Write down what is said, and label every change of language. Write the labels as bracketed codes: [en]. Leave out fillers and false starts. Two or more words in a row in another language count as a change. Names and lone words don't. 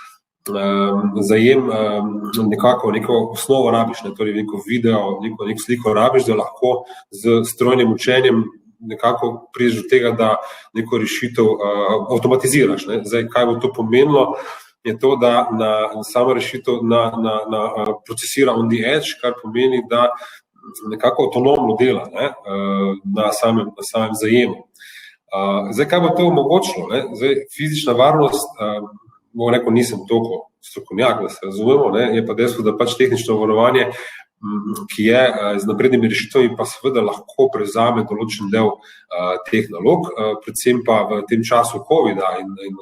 [sl] zajem nekako neko osnovo rabiš, torej neko video, neko sliko rabiš, da lahko z strojnim učenjem nekako prideš do tega, da neko rešitev avtomatiziraš. Zdaj, kaj bo to pomenilo, je to, da sama rešitev procesira [en] on the edge, [sl] kar pomeni, da nekako avtonomno dela na samem zajemu. Zdaj, kaj bo to omogočilo? Zdaj, fizična varnost, bom rekel, nisem toliko strokovnjak, da se razumemo, je pa dejstvo, da pač tehnično varovanje, ki je z naprednimi rešitvami, pa seveda lahko prevzame določen del teh nalog, predvsem pa v tem času COVID-a in